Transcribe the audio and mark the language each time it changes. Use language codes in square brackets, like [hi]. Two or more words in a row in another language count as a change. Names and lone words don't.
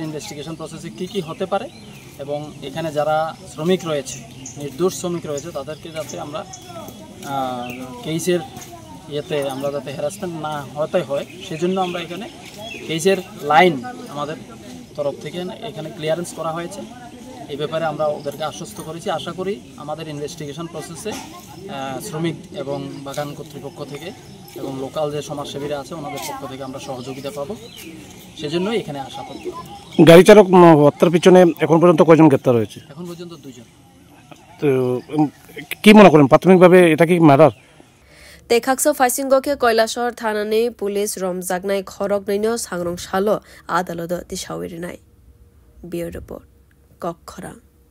[en] investigation process-e [bn] কি হতে পারে এবং এখানে যারা শ্রমিক রয়েছে নির্দোষ শ্রমিক রয়েছে তাদেরকে যাতে আমরা কেসের আমরা যাতে হ্যারাসমেন্ট না হতে হয় সেজন্য আমরা এখানে কেসের লাইন আমাদের তরফ থেকে এখানে ক্লিয়ারেন্স করা হয়েছে এই ব্যাপারে আমরা ওদেরকে আশ্বস্ত করেছি আশা করি আমাদের [en] investigation process-e [bn] শ্রমিক এবং বাগান কর্তৃপক্ষ থেকে এবং লোকাল যে সমাজসেবীরা আছে ওনাদের পক্ষ থেকে আমরা সহযোগিতা পাবো সেজন্য এখানে আসা করব গাড়ি চালক হত্যার পিছনে এখন পর্যন্ত কয়জন গ্রেফতার হয়েছে এখন পর্যন্ত দুজন তো কি মনে করেন প্রাথমিকভাবে এটা কি মার্ডার [trp] Tekakso Faisinggoke Koilashor Thanane Police Romzagnai Khorok Naino Sangrong Shalo Adalodo Tishawirinai Bureau Report Kokkhora